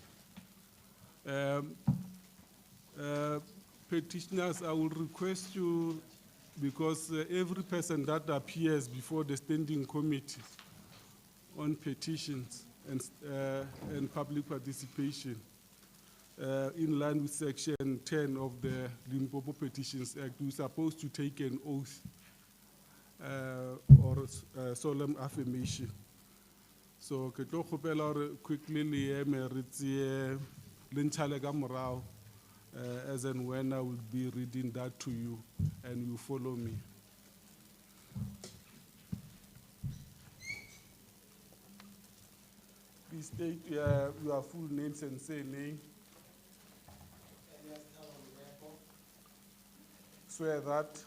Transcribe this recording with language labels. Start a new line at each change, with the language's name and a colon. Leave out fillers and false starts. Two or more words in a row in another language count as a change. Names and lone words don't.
English: Petitioners, I will request you, because every person that appears before the standing committee on petitions and public participation, in line with section 10 of the Limpopo Petitions Act, we're supposed to take an oath or solemn affirmation. So,
Northern Sotho: ke tlo kgopela hore quickly le eme re tsie le ntshale ka morao,
English: as and when I will be reading that to you, and you follow me. Please state your full names and say name. Swear that.